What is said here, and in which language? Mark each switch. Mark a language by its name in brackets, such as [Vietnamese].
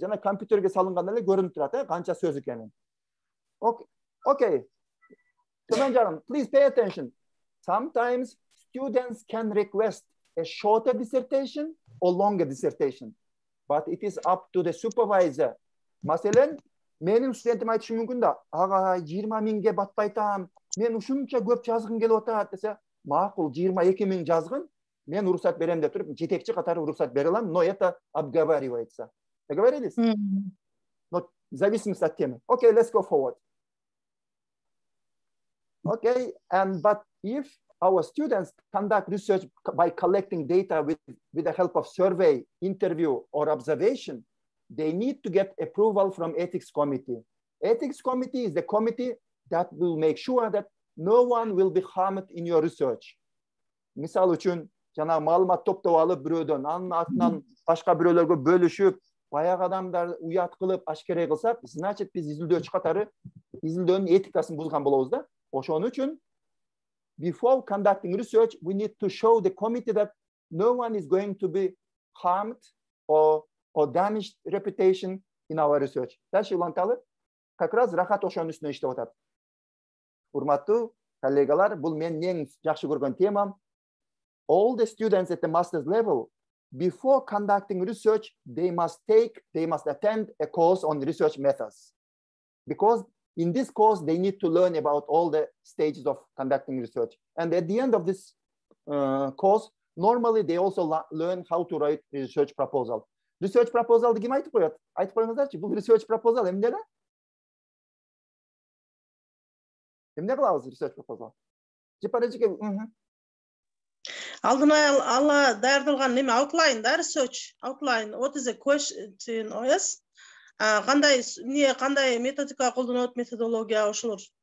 [Kyrgyz] Жана компьютерге салынганда эле көрүнүп турат, канча сөз экенин. [English] Okay. [Kyrgyz] Төмөн жагын, [English] please pay attention. Sometimes students can request a shorter dissertation or longer dissertation, but it is up to the supervisor. [Kyrgyz] Masalan, менин студентим айтышы мүмкүн да, ага 20.000ге батпайтам, мен ушунча көп жазгым келип атат десе, макул 22.000 жазгын, мен уруксат берем деп туруп, жетекчи катары уруксат бере алам, [Russian] но это обговаривается. Договорились? Но в зависимости от темы. [English] Okay, let's go forward. Okay, but if our students conduct research by collecting data with the help of survey, interview, or observation, they need to get approval from ethics committee. Ethics committee is the committee that will make sure that no one will be harmed in your research. [Kyrgyz] Misal үчүn, жана маалымат топтоп алып бирөөдөн, анын артынан башка бирөөлөргө бөлүшүп, баягы адамдар уят кылып, ашкере кылсак, [Russian] значит [Kyrgyz] биз изилдөөчү катары изилдөөнүн этикасын бузган болобуз да. Ошон үчүн, [English] before conducting research, we need to show the committee that no one is going to be harmed or damaged reputation in our research. [Russian] Дальше [Kyrgyz] уланталы. [Russian] Как раз [Kyrgyz] Рахат ошонун үстүнө иштеп атат. Урматтуу коллегалар, бул менин эң жакшы көргөн темам. [English] All the students at the master's level, before conducting research, they must attend a course on research methods. Because in this course, they need to learn about all the stages of conducting research. And at the end of this course, normally they also learn how to write a research proposal. [Kyrgyz] Research proposal ким айтып коет? Айтып коюңуздарчы, бул research proposal эмне эле? Эмне кылабыз research proposal? Жепаречке. Алдын ала даярдалган неме outline да, research outline. [English] What is a question? Yes. [Kyrgyz] Кандай методика колдонот, методология ошолор.